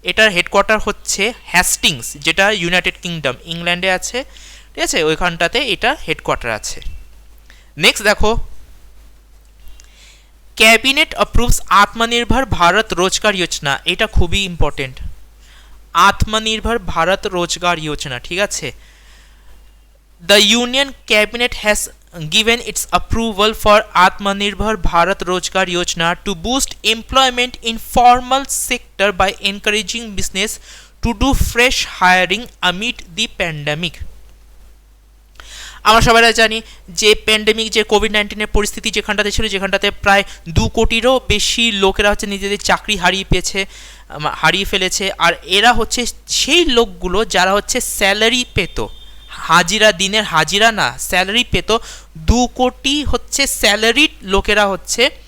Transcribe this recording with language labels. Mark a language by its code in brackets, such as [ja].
[bn] এটার হেডকোয়ার্টার হচ্ছে হ্যাস্টিংস, যেটা ইউনাইটেড কিংডম, ইংল্যান্ডে আছে, ঠিক আছে, ওইখানটাতে এটা হেডকোয়ার্টার আছে। নেক্সট দেখো, [en] cabinet approves [bn] আত্মনির্ভর ভারত রোজগার যোজনা। এটা খুবই ইম্পর্টেন্ট, আত্মনির্ভর ভারত রোজগার যোজনা, ঠিক আছে। [en] The Union Cabinet has given its approval for Atmanirbhar Bharat Rozgar Yojana to boost employment in formal sector by encouraging business to do fresh hiring amid the pandemic. [bn] আমরা সবাই জানি যে প্যান্ডেমিক, যে কোভিড-19 পরিস্থিতি যেখানটাতে ছিল, যেখানটাতে প্রায় 2 কোটিরও বেশি লোকেরা হচ্ছে নিজেদের চাকরি হারিয়ে ফেলেছে। আর এরা হচ্ছে সেই লোকগুলো যারা হচ্ছে স্যালারি পেত, হাজিরা, দিনের হাজিরা না, স্যালারি পেত। 2 কোটি হচ্ছে স্যালারিড লোকেরা হচ্ছে